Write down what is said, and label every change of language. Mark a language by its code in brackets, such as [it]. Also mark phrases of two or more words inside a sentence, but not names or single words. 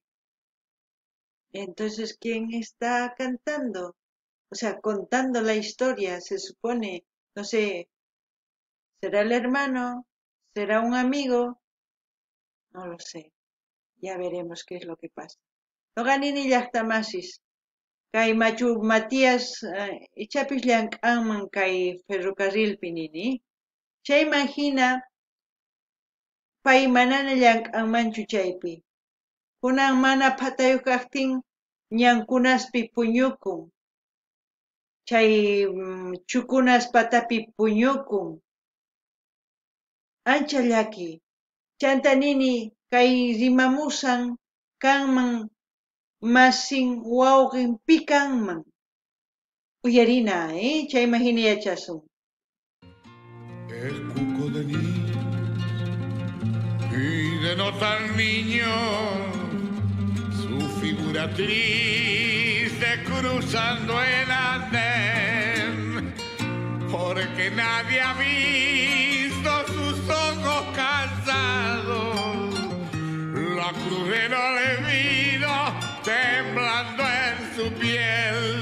[es] Entonces, ¿quién está cantando? O sea, contando la historia, se supone, no sé, ¿será el hermano? ¿Será un amigo? No lo sé. Ya veremos qué es lo que pasa. [qu] No ganini llaqtamasis. Kay Machu Matías ichapis llank'anman kay ferrocarrilpi nini. Chayman hina pay manana llank'anmanchu chaypi. Kunan mana phatayuq kaqtin ñankunaspi puñukun. Chay chukunas patapi puñukun. Ancha llaki. Chanta nini kay rimamusan kanman masin wawqin pi kanman. Uyarina, chayman hina yachasun. [es] El cuco de niño y de no tan niño, su figura triste cruzando el andén, porque nadie ha visto sus ojos cansados, la cruz del olvido temblando en su piel.